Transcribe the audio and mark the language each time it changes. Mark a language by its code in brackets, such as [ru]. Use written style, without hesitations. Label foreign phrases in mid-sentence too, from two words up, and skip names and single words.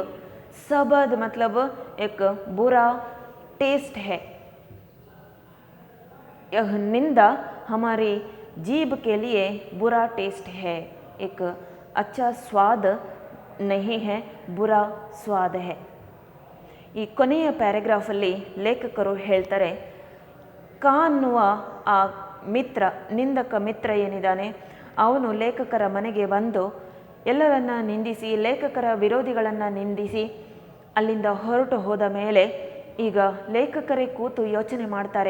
[hi] सबद मतलब एक बुरा टेस्ट है। यह निंदा हमारी जीभ के लिए बुरा टेस्ट है, एक अच्छा स्वाद नहीं है, बुरा स्वाद है। [kn] ಈ ಕೊನೆಯ ಪ್ಯಾರಾಗ್ರಾಫಲ್ಲಿ ಲೇಖಕರು ಹೇಳ್ತಾರೆ, ಕಾ ಅನ್ನುವ ಆ ಮಿತ್ರ, ನಿಂದಕ ಮಿತ್ರ ಏನಿದ್ದಾನೆ ಅವನು ಲೇಖಕರ ಮನೆಗೆ ಬಂದು ಎಲ್ಲರನ್ನ ನಿಂದಿಸಿ, ಲೇಖಕರ ವಿರೋಧಿಗಳನ್ನು ನಿಂದಿಸಿ ಅಲ್ಲಿಂದ ಹೊರಟು ಹೋದ ಮೇಲೆ ಈಗ ಲೇಖಕರೇ ಕೂತು ಯೋಚನೆ ಮಾಡ್ತಾರೆ।